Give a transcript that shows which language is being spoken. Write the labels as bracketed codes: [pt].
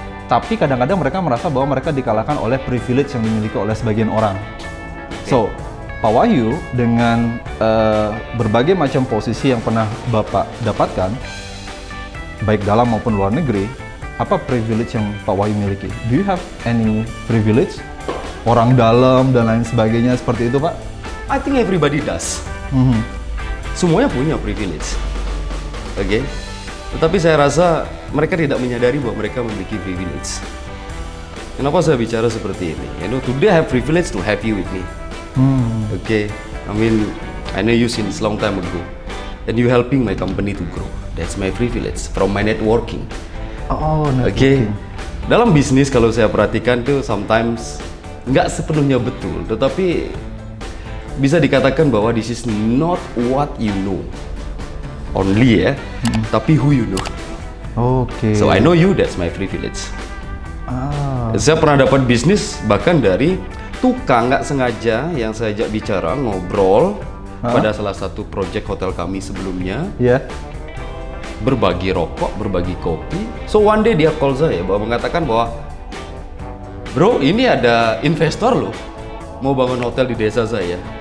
[id] Tapi kadang-kadang mereka merasa bahwa mereka dikalahkan oleh privilege yang dimiliki oleh sebagian orang. So, Pak Wahyu dengan berbagai macam posisi yang pernah Bapak dapatkan, baik dalam maupun luar negeri, apa privilege yang Pak Wahyu miliki? [en] Do you have any privilege? [id] Orang dalam dan lain sebagainya seperti itu Pak? [en] I think everybody does. [id] Semuanya punya privilege. [en] Oke? [id] Tetapi saya rasa mereka tidak menyadari bahwa mereka memiliki privilege. Kenapa saya bicara seperti ini? [en] Today I have privilege to have you with me. Okay, I mean, I know you since long time ago, and you helping my company to grow. That's my privilege from my networking. [id] Okay, dalam bisnis kalau saya perhatikan tuh sometimes nggak sepenuhnya betul, tetapi bisa dikatakan bahwa [en] this is not what you know only [id] tapi who you know. [en] So I know you, that's my privilege. [id] Saya pernah dapat bisnis bahkan dari tukang nggak sengaja yang saya ajak bicara ngobrol pada salah satu project hotel kami sebelumnya. Berbagi rokok, berbagi kopi. [en] So one day [id] dia call saya bahwa mengatakan bahwa, bro, ini ada investor loh mau bangun hotel di desa saya.